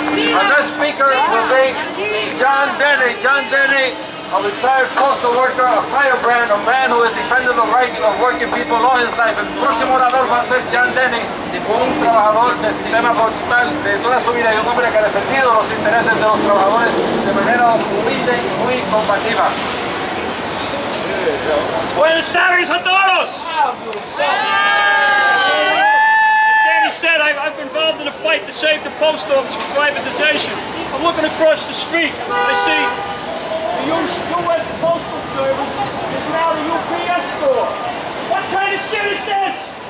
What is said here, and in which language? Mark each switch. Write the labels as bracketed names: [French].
[English] Our next speaker will be John Denny. John Denny, a retired postal worker, a firebrand, a man who has defended the rights of working people all his life. [Spanish] El próximo orador va a ser John Denny, un trabajador del sistema postal de toda su vida y un hombre que ha defendido los intereses de los trabajadores de manera humilde y muy combativa. Buenas tardes a todos! [English] Danny said I've been involved in a fight to save the post office from privatization. I'm looking across the street. I see a U.S. Postal Service is now the UPS store. What kind of shit is this?